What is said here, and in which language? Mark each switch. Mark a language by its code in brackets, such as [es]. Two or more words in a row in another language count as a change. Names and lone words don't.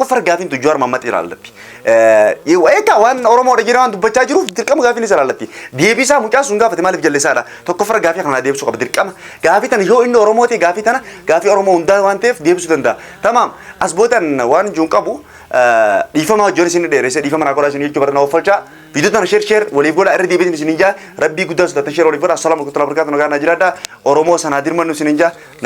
[om] fargaafiin Jawaar Mohammed ilaallatti eegaa waan Oromoodha jedhee waan dubbachaa jiruuf dirqama gaafiin isa ilaallatti deebisaa mucaan sun gaafate maaliif jallisaadha tokko fargaafii kana deebisuu qaba dirqama gaafii tana yoo inni Oromoo ta'e gaafii tana gaafii Oromoo hundaa waan ta'eef deebisuu danda'a tamaam as boodan waan juun qabu dhiifama hojjetan isin dheeresse dhiifama naa godhaa isin jechuu barnaa offalchaa video tana share waliif godhaa irra deebiin isin injaa rabbii guddaa sodatan share waliif godhaa [ar] السلام عليكم ورحمة الله وبركاته [om] nagaa na jiraadha Oromoo sanaa dirmannu isin injaa